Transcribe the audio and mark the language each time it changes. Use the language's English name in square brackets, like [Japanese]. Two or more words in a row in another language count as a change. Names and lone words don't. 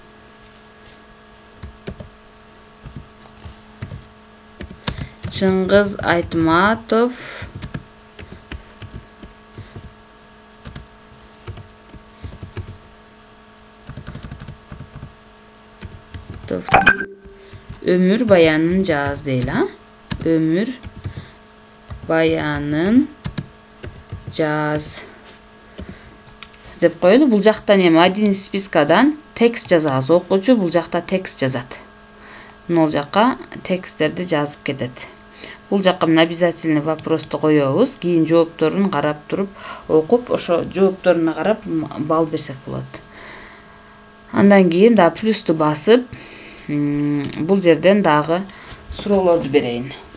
[Kyrgyz] Чыңгыз Айтматов өмүр баянын жаз дейли, өмүр баянын жаз деп коелу. Бул жактан эми [Russian] один из [Kyrgyz] спискадан текст жазабыз. Окуучу бул жакта текст жазат. Мына жакка тексттерди жазып кетет. Бул жакка мына [Russian] обязательный вопросту [Kyrgyz] коебуз. Кийин жоопторун карап туруп окуп, ошо жоопторуна карап балл берсек болот. Андан кийин да плюсту басып, бул жерден дагы суроолорду берейин.